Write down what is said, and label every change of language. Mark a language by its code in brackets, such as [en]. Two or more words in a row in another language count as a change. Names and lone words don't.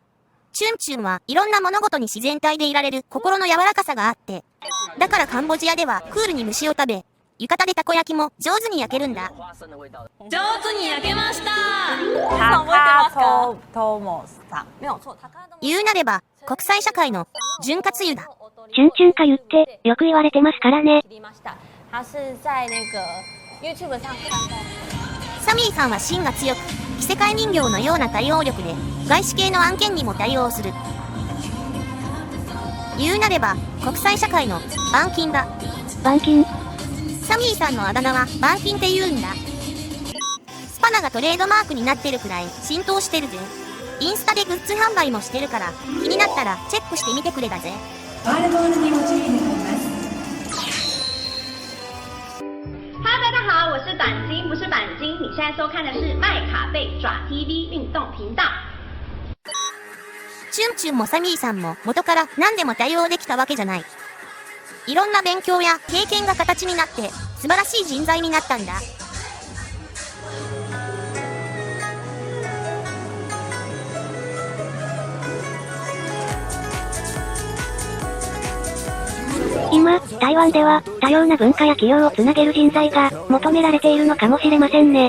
[ja] チュンチュンはいろんな物事に自然体でいられる心の柔らかさがあって、だからカンボジアではクールに虫を食べ、浴衣でたこ焼きも上手に焼けるんだ。上手に焼けました。高トモさん。言うなれば、国際社会の潤滑油だ。チュンチュンか言って、よく言われてますからね。 [zh] 他是在那个 YouTube 上看到。 [ja] サミーさんは芯が強く、異世界人形のような対応力で、外資系の案件にも対応する。言うなれば、国際社会の板金だ。板金。サミーさんのあだ名は板金って言うんだ。スパナがトレードマークになってるくらい浸透してるぜ。インスタでグッズ販売もしてるから、気になったらチェックしてみてくれだぜ。 [zh] 大家好，我是短金，不是钣金。你现在收看的是麦卡贝爪 TV 运动频道。 [ja] チュンチュンもサミーさんも元から何でも対応できたわけじゃない。いろんな勉強や経験が形になって素晴らしい人材になったんだ。今、台湾では多様な文化や企業をつなげる人材が求められているのかもしれませんね。